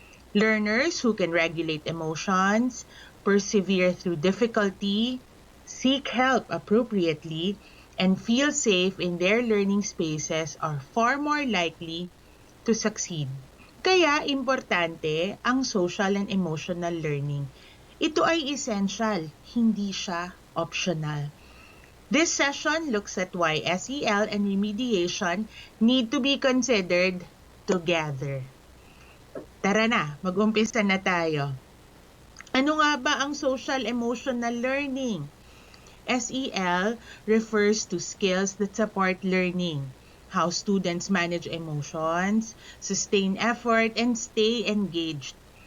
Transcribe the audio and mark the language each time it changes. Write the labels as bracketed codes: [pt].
[en] Learners who can regulate emotions, persevere through difficulty, seek help appropriately, and feel safe in their learning spaces are far more likely to succeed. [tl] Kaya importante ang social and emotional learning. Ito ay essential, hindi siya optional. [en] This session looks at why SEL and remediation need to be considered together. [tl] Tara na, mag-umpisa na tayo. Ano nga ba ang social emotional learning? [en] SEL refers to skills that support learning, how students manage emotions, sustain effort, and stay engaged.